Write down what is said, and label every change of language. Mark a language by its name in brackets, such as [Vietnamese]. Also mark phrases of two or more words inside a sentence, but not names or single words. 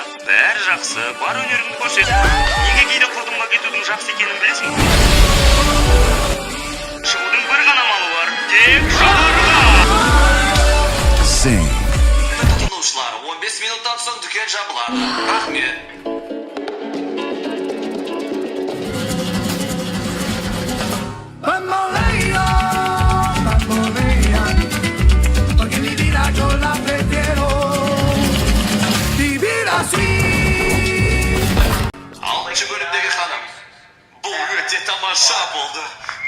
[Kazakh] Бәрі жақсы, бар өнеріңді көрсет. Неге кейде құрдымға кетудің жақсы екенін білесің? Шығудың бір ғана малы бар. Тек жоғарыға. [English] Sing. [Kazakh] Тұтынушылар, 15 минуттан соң дүкен жабылады. Рахмет. [Spanish] Porque mi vida yo la prefiero vivir así. [Kazakh] Алтыншы бөлімдегі ханым. Бұл өте тамаша болды.